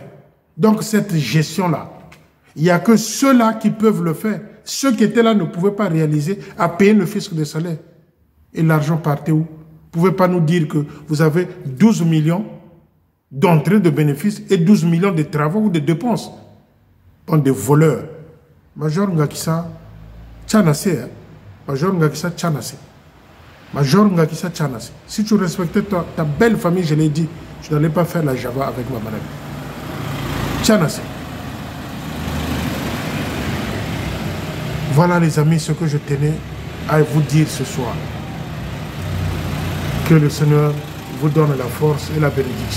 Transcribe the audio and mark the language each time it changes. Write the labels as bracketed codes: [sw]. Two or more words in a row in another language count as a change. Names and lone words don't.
[fr] Donc, cette gestion-là, il n'y a que ceux-là qui peuvent le faire. Ceux qui étaient là ne pouvaient pas réaliser à payer le fisc de salaire. Et l'argent partait où? Vous ne pouvez pas nous dire que vous avez 12 millions d'entrées de bénéfices et 12 millions de travaux ou de dépenses. Bande de voleurs. Major Ngakisa, Tchanase. Major Ngakisa, Tchanase. Major Ngakisa, Tchanase. Si tu respectais ta belle famille, je l'ai dit, tu n'allais pas faire la Java avec ma maladie. Tchanase. Voilà les amis ce que je tenais à vous dire ce soir. Que le Seigneur vous donne la force et la bénédiction.